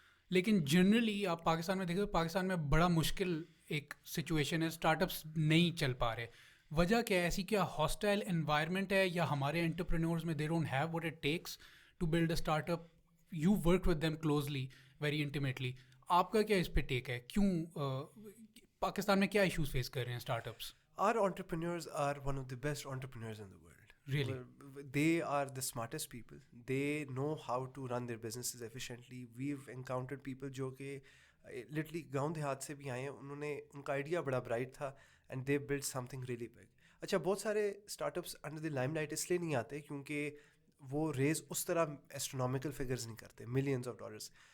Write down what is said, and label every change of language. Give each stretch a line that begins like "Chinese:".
Urdu: لیکن جنرلی آپ پاکستان میں دیکھیں تو پاکستان میں بڑا مشکل ایک سچویشن ہے, اسٹارٹ اپس نہیں چل پا رہے. وجہ کیا ہے ایسی؟ کیا ہاسٹائل انوائرمنٹ ہے, یا ہمارے انٹرپرینورز میں
English: They don't have what it takes to build a start up? You work with them closely, very intimately.
Urdu: آپ کا کیا اس پہ ٹیک ہے؟ کیوں پاکستان میں کیا ایشوز فیس کر رہے ہیں start ups?
English: Our entrepreneurs are one of the best entrepreneurs in the world. Really? They are the smartest people. They know how to run their businesses efficiently. We've encountered people
Urdu: جو کہ literally گاؤں دیہات سے بھی آئے ہیں, انہوں نے, ان کا آئیڈیا بڑا برائٹ تھا
English: and they built something really big.
Urdu: اچھا, بہت سارے start ups under the Lime light اس لیے نہیں آتے کیونکہ وہ ریز اس طرح ایسٹرونامیکل فگرز نہیں کرتے, ملینز آف ڈالرس.